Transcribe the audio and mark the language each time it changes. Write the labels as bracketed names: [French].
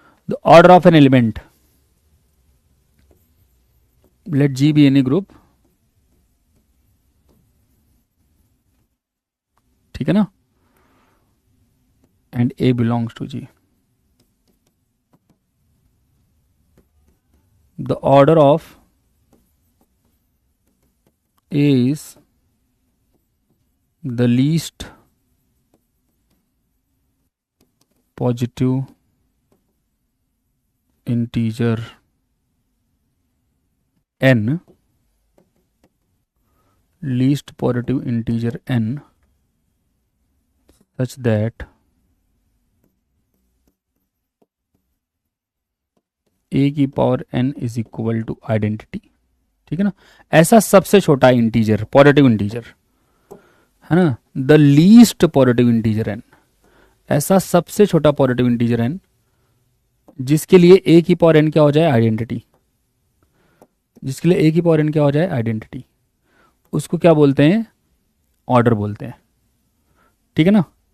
[English] the order of an element, let G be any group, [Hindi] ठीक है ना, [English] And A belongs to G. The order of A is the least positive integer n, least positive integer n such that a की power n is equal to identity, [Hindi] ठीक है ना। ऐसा सबसे छोटा इंटीजर पॉजिटिव इंटीजर है ना, [English] the least positive integer N, [Hindi] ऐसा सबसे छोटा पॉजिटिव इंटीजर एन जिसके लिए ए की पावर एन क्या हो जाए आइडेंटिटी, जिसके लिए ए की पावर एन क्या हो जाए आइडेंटिटी, उसको क्या बोलते हैं ऑर्डर बोलते हैं, ठीक है ना।